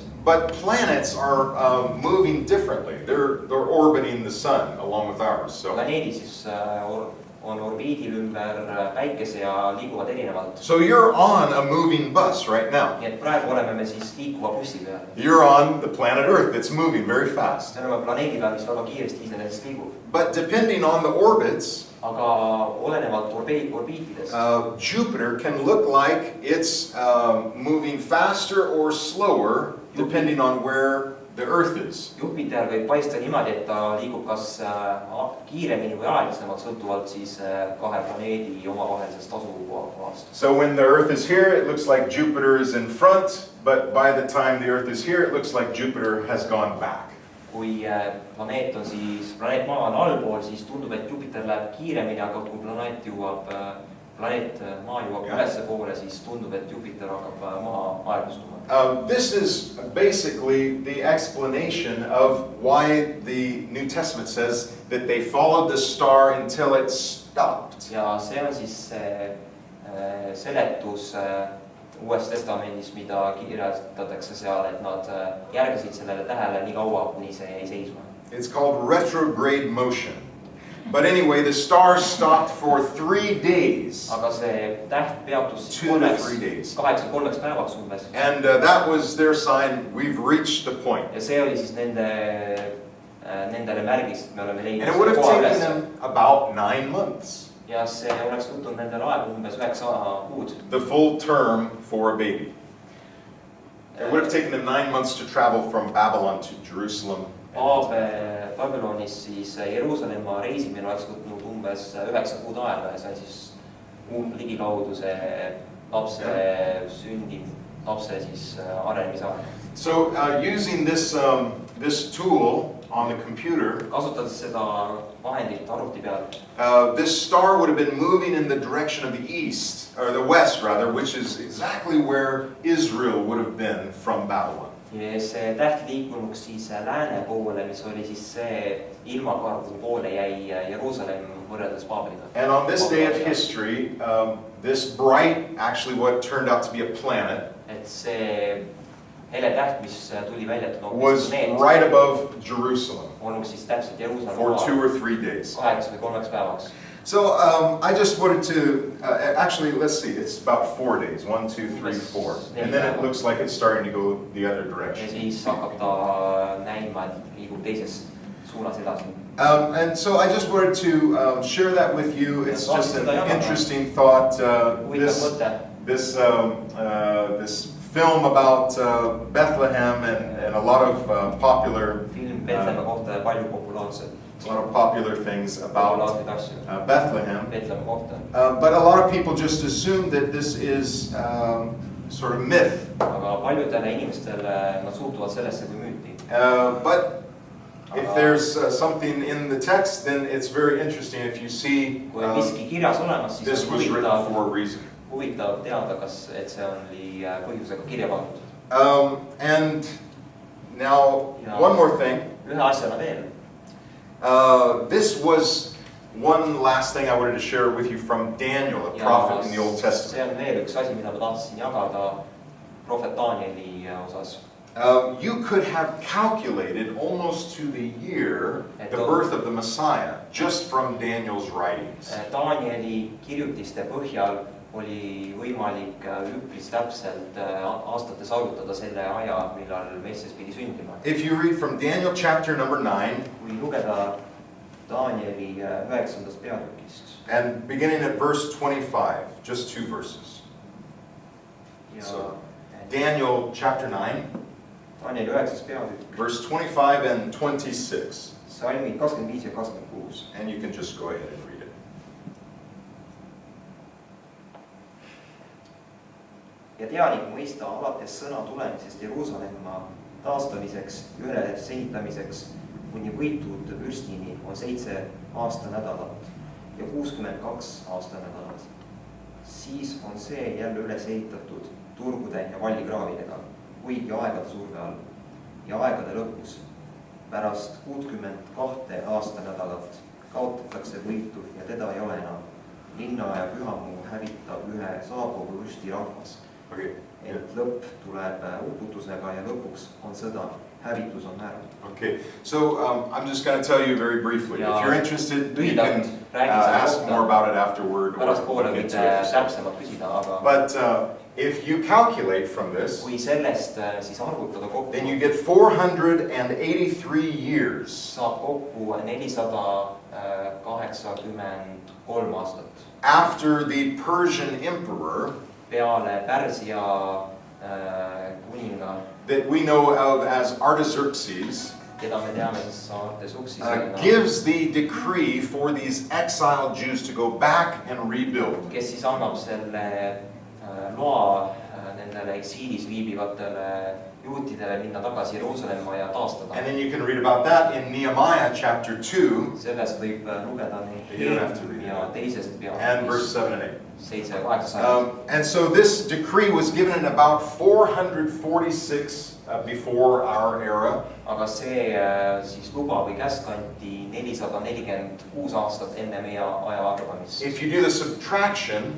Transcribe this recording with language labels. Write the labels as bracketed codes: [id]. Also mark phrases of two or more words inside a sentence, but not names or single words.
[en] But planets are moving differently. They're orbiting the sun along with ours. So [et] planeedid siis on orbiidil ümber päikese ja liiguvad erinevalt. [en] So you're on a moving bus right now. [et] Nii et praegu oleme me siis liikuva bussi peal. [en] You're on the planet Earth that's moving very fast. [et] Me oleme planeedi peal, mis väga kiiresti iseenesest liigub. [en] But depending on the orbits, [et] aga olenevalt orbiitidest, [en] Jupiter can look like it's moving faster or slower depending on where the Earth is. [et] Jupiter võib paista niimoodi, et ta liigub kas kiiremini või aeglasemalt, sõltuvalt siis 2 planeedi omavahelisest asukohast. [en] So when the Earth is here, it looks like Jupiter is in front, but by the time the Earth is here, it looks like Jupiter has gone back. [et] Kui planeet Maa on allpool, siis tundub, et Jupiter läheb kiiremini, aga kui Maa jõuab ülesse poole, siis tundub, et Jupiter hakkab maha aeglustuma. [en] This is basically the explanation of why the New Testament says that they followed the star until it stopped. [et] Ja see on siis seletus Uues Testamendis, mida kirjutatakse seal, et nad järgisid sellele tähele nii kaua, kuni see jäi seisma. [en] It's called retrograde motion. But anyway, the star stopped for 3 days. [et] Aga see täht peatus [en] 2 to 3 days. [et] 3 päevaks umbes. [en] And that was their sign, we've reached the point. [et] Ja see oli siis nendele märgist, me oleme leidnud. [en] And it would have taken them about 9 months. [et] Ja see oleks võtnud nendele aega umbes 9 kuud. [en] The full term for a baby. It would have taken them 9 months to travel from Babylon to Jerusalem. [et] Babylonis siis Jeruusalemma reisimine oleks võtnud umbes 9 kuud aega ja see on siis ligikaudu see lapse sündib, lapse siis arenemise aeg. [en] So using this tool on the computer, [et] kasutades seda vahendit arvuti peal, [en] this star would have been moving in the direction of the east, or the west rather, which is exactly where Israel would have been from Babylon. [et] Ja see täht liikunuks siis lääne poole, mis oli siis see ilmakargu poole jäi Jeruusalemm võrreldes Baabeliga. [en] And on this day of history, this bright, actually what turned out to be a planet, [et] et see hele täht, mis tuli välja, et [en] was right above Jerusalem [et] olnuks siis täpselt [en] for 2 or 3 days. [et] 2 või 3 päevaks. [en] So I just wanted to, actually, let's see, it's about 4 days, 1, 2, 3, 4. And then it looks like it's starting to go the other [et] ja [en] direction. [et] siis hakkab ta näima, et liigub teises suunas edasi. [en] And so I just wanted to share that with you. It's just an interesting thought. This film about Bethlehem and a lot of popular [et] Film Betleeme kohta ja palju populaarset. [en] a lot of popular things about Bethlehem. [et] Betleeme kohta. [en] But a lot of people just assume that this is sort of myth. [et] Aga paljudele inimestele nad suhtuvad sellesse kui müüti. [en] But if there's something in the text, then it's very interesting if you see [et] Kui miski kirjas olemas, siis [en] this [et] on [en] was written for a reason. [et] huvitav teada, kas et see oli põhjusega kirja pandud. [en] And now, one more thing. [et] Ühe asjana veel. [en] This was one last thing I wanted to share with you from Daniel, a prophet in the Old Testament. [et] See on veel üks asi, mida ma tahtsin jagada prohvet Danieli osas. [en] You could have calculated almost to the year the birth of the Messiah just from Daniel's writings. [et] Danieli kirjutiste põhjal oli võimalik üpris täpselt aastates arvutada selle aja, millal Messias pidi sündima. [en] If you read from Daniel chapter number 9, [et] kui lugeda Danieli 9. peatükist. [en] And beginning at verse 25, just 2 verses. So, Daniel chapter 9, [et] Danieli 9. peatükk. [en] verse 25 and 26. [et] Salmid 25 ja 26. [en] And you can just go ahead and read it. [et] Ja teanik mõista alates sõna tulemisest Jeruusalemma taastamiseks, üles ehitamiseks kuni võitud vürstini on 7 aastanädalat ja 62 aastanädalat. Siis on see jälle üles ehitatud turgude ja vallikraavidega, kuigi aegade surve all. Ja aegade lõpus, pärast 62 aastanädalat kaotatakse võitu ja teda ei ole enam. Linna ja pühamuu hävitab ühe saabuva vürsti rahvas. Et lõpp tuleb uputusega ja lõpuks on sõda. Hävitus on määrad. [en] Okay, so I'm just going to tell you very briefly. If you're interested, you can ask more about it afterward. [et] Pärast võite täpsemalt küsida, aga [en] But if you calculate from this, [et] kui sellest siis arvutada kokku, [en] then you get 483 years. [et] Saab kokku 483 aastat. [en] After the Persian emperor, [et] peale Pärsia kuninga, [en] that we know of as Artaxerxes, [et] keda me teame siis Artaxerxes, [en] gives the decree for these exiled Jews to go back and rebuild. [et] Kes siis annab selle loa nendele eksiilis viibivatele juutidele minna tagasi Jeruusalemma ja taastada. [en] And then you can read about that in Nehemiah chapter 2. [et] Sellest võib lugeda Nehemia teisest [en] and verse 7 and 8. [et] 7 ja 8. [en] And so this decree was given in about 446 before our era. [et] Aga see siis luba või käsk anti 446 aastat enne meie aja arvamist. [en] If you do the subtraction,